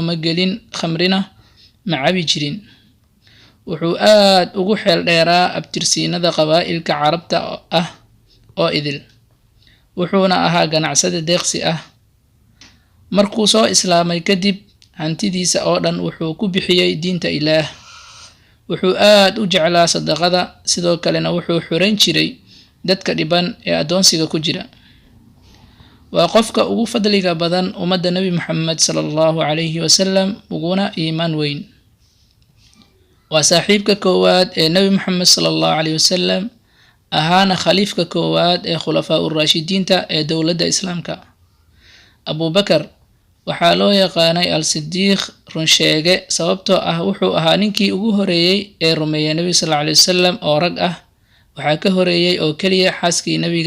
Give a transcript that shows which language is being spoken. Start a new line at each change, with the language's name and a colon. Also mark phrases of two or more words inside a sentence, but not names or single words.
Somali: magelin khamrina macabi jirin wuxuu aad ugu xeel dheeraa abtirsiinada qabaa'ilka Carabta ah oo idil wuxuuna ahaa ganacsade deeqsi ah markuu soo islaamay kadib hantidiisa oo dhan wuxuu ku bixiyay diinta Ilaah wuxuu aad u jeclaa sadaqada sidoo kalena wuxuu xureyn jiray dadka dhiban ee adoonsiga ku jira waa qofka ugu fadliga badan ummadda Nabi Muhammad
Arabic: صلى الله عليه وسلم
Somali: uguna iimaan weyn waa saaxiibka koowaad ee Nabi Muhammad
Arabic: صلى الله عليه وسلم
Somali: ahaana khaliifka koowaad ee khulafaa ur-raashidiinta ee dowladda islaamka Abu Bakr waxaa loo yaqaanay al-Siddiq runsheege sababtoo ah wuxuu ahaa ninkii ugu horeeyay ee rumeeyay Nabi
Arabic: صلى الله عليه وسلم
Somali: oo rag ah waxaa ka horeeyay oo kaliya xaaskii nabiga